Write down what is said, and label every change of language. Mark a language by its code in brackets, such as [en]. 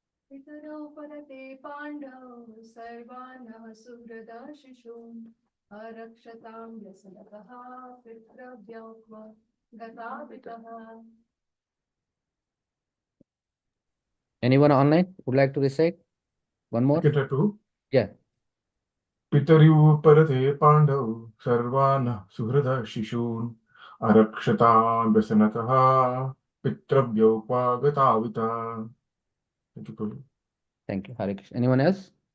[sa] पितरौ परते पाण्डौ सर्वानः सुहृदा शिशून् अरक्षतां व्यसनतः पितृव्यौ गतापितः. [en] Anyone online would like to recite? One more? Yeah. [sa] पितरिव परते पाण्डौ सर्वान् सुहृदः शिशून् अरक्षतां व्यसनतः पितृव्यौ क्वागताविता. [en] Thank you, Prabhu. Thank you, Hare Krishna. Anyone else?